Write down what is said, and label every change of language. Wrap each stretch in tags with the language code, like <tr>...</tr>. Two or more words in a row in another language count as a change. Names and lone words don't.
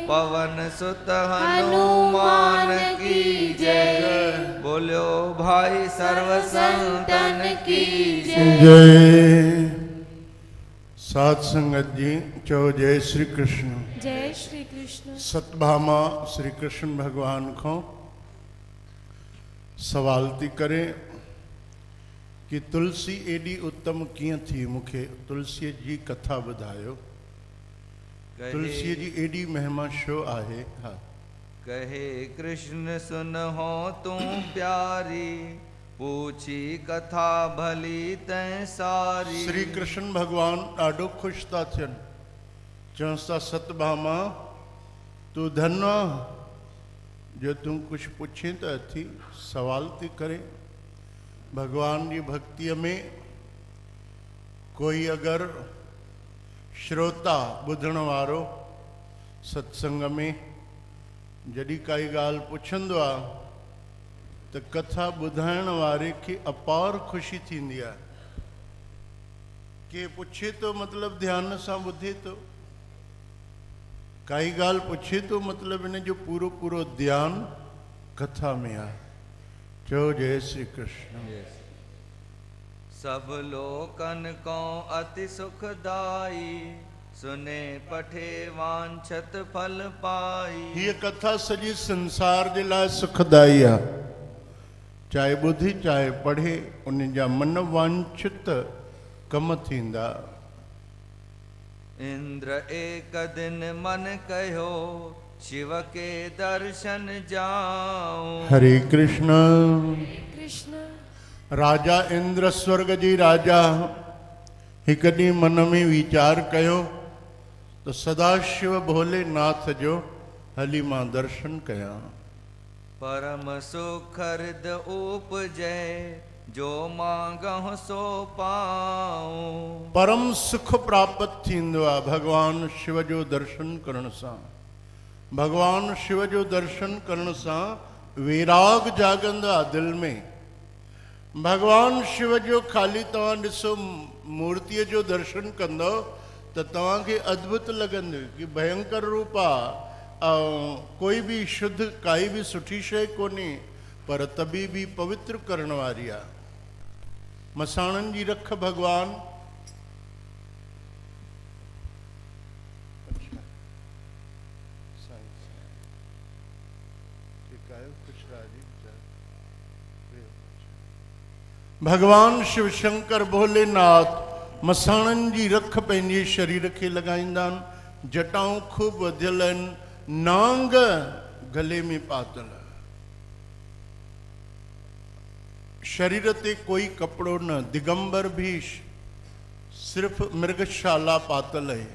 <hi>पवन सुत हनुमान की जय। बोलो भाई सर्व संतन की जय।</hi> <sd>साध संगत जी चो जय श्री कृष्ण। जय श्री कृष्ण। सतभामा श्री कृष्ण भगवान को सवाल थी करे कि तुलसी एडी उत्तम कीअं थी, मूंखे तुलसी जी कथा ॿुधायो। तुलसी जी एडी महिमा छो आहे? हा।</sd> <hi>कहे कृष्ण सुनहो तू प्यारी, पूछी कथा भली तैं सारी।</hi> <sd>श्री कृष्ण भगवान ॾाढो ख़ुशि था थियनि, चवनि था सतभामा तूं धन जो तूं कुझु पुछे त अथी, सवाल थी करे। भगवान जी भक्तिअ में कोई अगरि श्रोता ॿुधण वारो सत्संग में जॾहिं काई ॻाल्हि पुछंदो आहे त कथा ॿुधाइण वारे खे अपार ख़ुशी थींदी आहे। के पुछे तो मतलब ध्यान सां ॿुधे तो, काई ॻाल्हि पुछे तो मतलब इन जो पूरो पूरो ध्यानु कथा में आहे। चओ जय श्री कृष्ण।</sd> <hi>सब लोकन को अति सुखदाई, सुने पठे वांछत फल पाई।</hi> <sd>हीअ कथा सॼे संसार जे लाइ सुखदाई आहे, चाहे ॿुधी चाहे पढ़े उन जा मन वांछित कम थींदा।</sd> <hi>इंद्र एक दिन मन कहो, शिव के दर्शन जाऊं।</hi> <sd>हरे कृष्ण। कृष्ण। राजा इंद्र स्वर्ग जी राजा हिक ॾींहुं मन में वीचार कयो तो सदाशिव भोलेनाथ जो हली मां दर्शन कयां।</sd> <hi>परम सुखर्द उपजै, जो मांगहु सो पाऊं।</hi> <sd>परम सुख प्राप्त थींदो आहे भगवान शिव जो दर्शन करण सां। भगवान शिव जो दर्शन करण सां वैराग जागंदो आहे दिल में। भगवान शिव जो खाली तव्हां ॾिसो मूर्तिअ जो दर्शन कंदो त तव्हांखे अद्भुत लॻंदो कि भयंकर रूप आहे, कोई भी शुद्ध काई भी सुठी शइ कोन्हे, पर तभी भी पवित्र करण वारी आहे। मसाणनि जी रख भगवान भगवान शिव शंकर भोलेनाथ मसाणनि जी रख पंहिंजे शरीर खे लॻाईंदा आहिनि। जटाऊं खूब वधियल आहिनि, नांग गले में पातल, शरीर ते कोई कपड़ो न, दिगंबर भी सिर्फ मृगशाला पातल है।</sd>